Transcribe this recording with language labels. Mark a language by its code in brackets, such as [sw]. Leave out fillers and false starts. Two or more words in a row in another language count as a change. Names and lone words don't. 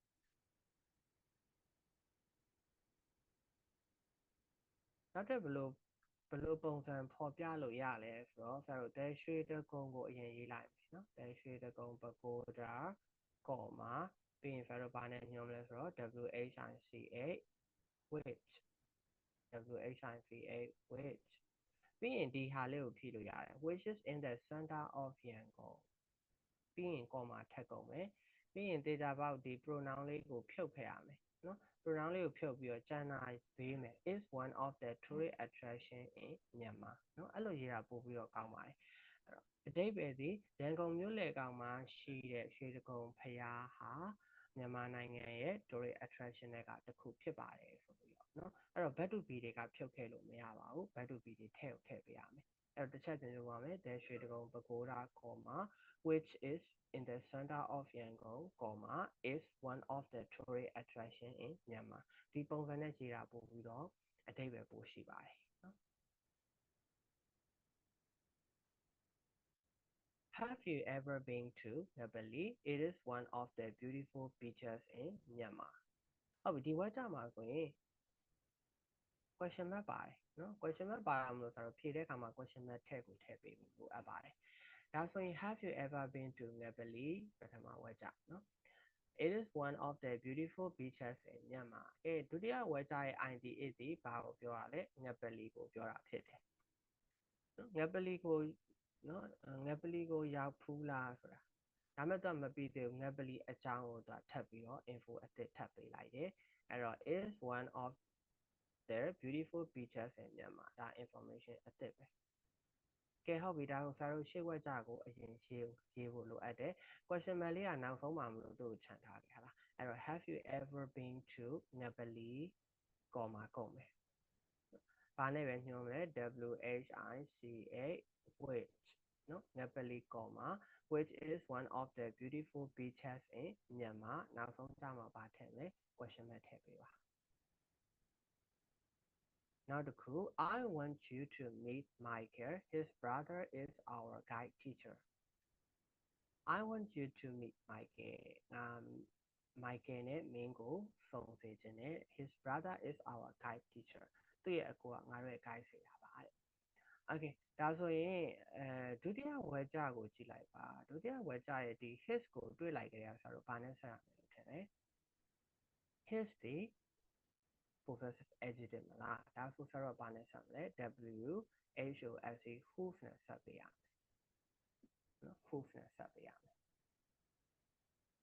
[my] နောက်ထပ်ဘယ်လိုပုံစံဖော်ပြလို့ရလဲဆိုတော့ဆရာတို့တဲရွှေတကုံကိုအရင်ရေးလိုက်မယ်နော်တဲရွှေတကုံ pagoda, comma ပြီးရင်ဆရာတို့ဘာနဲ့ညွှန်းလဲဆိုတော့ [en] WHICH which WHICH which [my] ပြီးရင်ဒီဟာလေးကိုဖြည့်လို့ရတယ် [en] which is in the center of Yangon [my] ပြီးရင် comma ထပ်ကုန်မယ်ပြီးရင်သေချာပေါက်ဒီ pronoun လေးကို ဖြုတ်ခဲ့ရမယ်နော် pronoun လေးကိုဖြုတ်ပြီးတော့ကျန်တာပေးမယ် [en] is one of the tourist attraction in Myanmar [my] နော်အဲ့လိုရေးတာပို့ပြီးတော့ကောင်းပါတယ်အ ဓိပ္ပာယ်ဒီရန်ကုန်မြို့လယ်ကောင်မှာရှိတဲ့ရွှေတကုံဘုရားဟာမြန်မာနိုင်ငံရဲ့ [en] tourist attraction [my] တွေကတစ် ခုဖြစ်ပါတယ်ဆိုပြီးတော့နော်အဲ့တော့ [en] back to be [my] တွေကဖြုတ်ခဲ့လို့မရပါဘူး [en] back to be [my] တွေထည့်ပေးရမယ်အဲ့တော့တစ်ချက်ပြန်ပြောပါမယ် [en] the ရွှေတကုံ pagoda, which is in the center of Yangon, is one of the tourist attraction in Myanmar [my] ဒီပုံစံနဲ့ရေးတာပို့ပြီးတော့အဓိပ္ပာယ်ပိုရှိပါတယ်နော် [en] Have you ever been to Nepali? It is one of the beautiful beaches in Myanmar [my] ဟုတ်ပြီဒီဝက်ကြမှာဆိုရင် [en] question mark [my] ပါတယ်နော် [en] question mark [my] ပါအောင်လို့ဆိုတော့ဖြေတဲ့အခါမှာ [en] question mark [my] ထည့်ပေးဖို့လိုအပ်ပါတယ်ဒါဆိုရင် [en] have you ever been to Nepali [my] ပထမဝက်ကြနော် [en] it is one of the beautiful beaches in Myanmar [my] ဒုတိယဝက်ကြရဲ့ IDA ဒီဘာကိုပြောရလဲ Nepali ကိုပြောတာဖြစ်တယ်နော် Nepali ကိုရောက်ဖူးလားဆိုတာဒါမဲ့တော့မပြီးသေးဘူး Nepali အကြောင်းကိုထပ်ပြီးတော့ info အသစ်ထပ်ပေးလိုက်တယ်အဲ့တော့ is [en] one of the beautiful beaches in Myanmar [my] ဒါ information အသစ်ပဲကဲဟုတ်ပြီဒါကိုဆရာတို့ရှေ့ဝက်ကြကိုအ ရင်ရေးဖို့လိုအပ်တယ် [en] question mark [my] လေးကနောက်ဆုံးမှာမလို့သူ့ကိုခြံထားခဲ့ဟာလားအဲ့တော့ [en] have you ever been to Nepali, [my] comma ကုန်မယ်ဘာနဲ့ပဲညွှန်းမလဲ [en] WHICH which [my] နော် [en] Nepali, comma which is one of the beautiful beaches in Myanmar [my] နောက်ဆုံးကြမှာပါထည့်မယ် [en] question mark [my] ထည့်ပေးပါနောက်တစ်ခု [en] I want you to meet Michael. His brother is our guide teacher. I want you to meet Michael. [my] Michael နဲ့မင်းကိုဆုံစေချင်တယ် [en] His brother is our guide teacher. [my] သူ့ရဲ့အကိုကငါတို့ရဲ့ guide ဆရာပါတဲ့ Okay ဒါဆိုရင်ဒုတိယဝက်ကြကိုကြည့်လိုက်ပါဒုတိယဝက်ကြရဲ့ဒီ his ကိုတွေ့လိုက်ကြရဆိုတော့ဘာနဲ့ဆက်ရမလဲထင်တယ် his ဒီ [en] possessive adjective [my] မလားဒါဆိုဆရာတို့ဘာနဲ့ဆက်မလဲ [en] WHOSE whose [my] နဲ့ဆက်ပေးရမယ်နော် whose နဲ့ဆက်ပေးရမယ်